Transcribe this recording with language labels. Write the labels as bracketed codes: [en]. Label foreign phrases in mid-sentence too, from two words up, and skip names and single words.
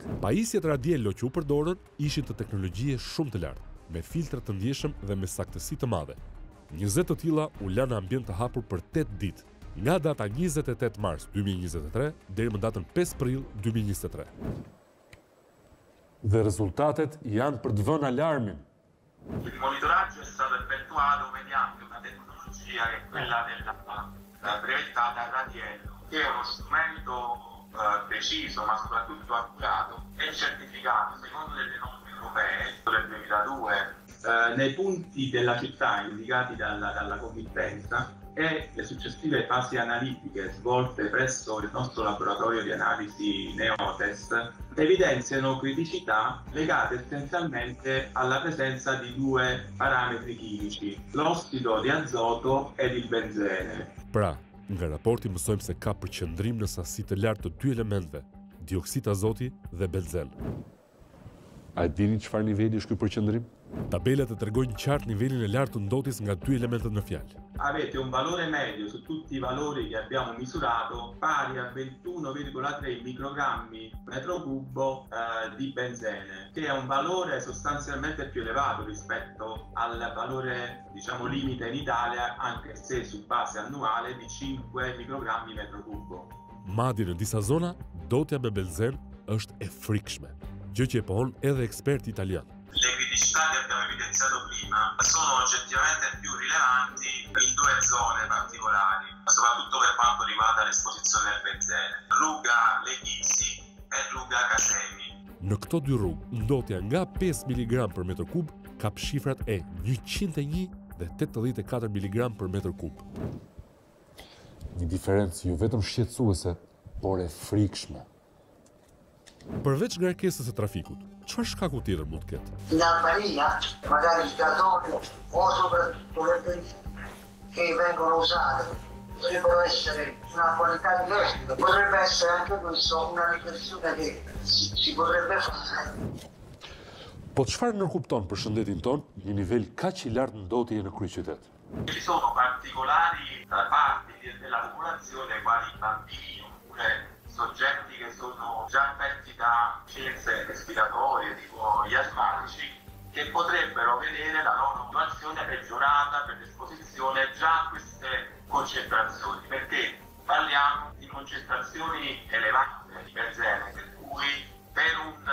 [sq] Pajisjet radielo që u përdorën ishin të teknologjie shumë të lartë, me filtra të ndjeshëm dhe me saktësi të madhe. 20 të tilla u lanë në ambient të hapur për 8 ditë, nga data 28 mars 2023 deri më datën 5 prill 2023. Dhe rezultatet janë për të vënë alarmin. [it] Il monitoraggio è stato effettuato mediante una tecnologia che è quella della brevettata radielo, che è uno strumento preciso ma soprattutto accurato e certificato secondo delle norme europee del 2002 nei punti della città indicati dalla committenza e le successive fasi analitiche svolte presso il nostro laboratorio di analisi Neotes evidenziano criticità legate essenzialmente alla presenza di 2 parametri chimici, l'ossido di azoto ed il benzene. [sq] Pra, nga raporti mësojmë se ka përqendrim në sasi të lartë të 2 elementeve, dioksid azoti dhe benzen. A dini çfarë niveli është ky përqendrim? Tabelat e tregojnë qartë nivelin e lartë të ndotjes nga 2 elementet në fjalë. [it] Avete un valore medio su tutti i valori che abbiamo misurato pari a 21,3 microgrammi metro cubo di benzene, che è un valore sostanzialmente più elevato rispetto al valore, diciamo, limite in Italia, anche se su base annuale di 5 microgrammi metro cubo. [sq] Madje në disa zona, dotja me benzen është e frikshme, gjë që e pohon edhe eksperti italian. [it] Le criticità che abbiamo evidenziato prima sono oggettivamente più rilevanti in 2 zone particolari, soprattutto per quanto riguarda l'esposizione del benzene, rruga Leghisi e rruga Casemi. [sq] Në këto 2 rrugë, ndotja nga 5 mg per metër kub ka shifrat e 101 dhe 84 mg per metër kub. Një diferencë jo vetëm shqetësuese, por e frikshme. Përveç ngarkesës së trafikut, çfarë shkaku tjetër mund të ketë? [it] L'albalia, magari il gasolio o soprattutto le benzine che vengono usate potrebbero essere una qualità diversa. Potrebbe essere anche questo una riflessione che si potrebbe fare. [sq] Po çfarë nënkupton për shëndetin ton një nivel kaq i lartë ndotje në kryeqytet? [it] Ci sono particolari parti della popolazione, quali i bambini oppure soggetti che sono già affetti da scienze respiratorie tipo gli asmatici, che potrebbero vedere la loro situazione peggiorata per l'esposizione già a queste concentrazioni, perché parliamo di concentrazioni elevate di benzene, per cui per un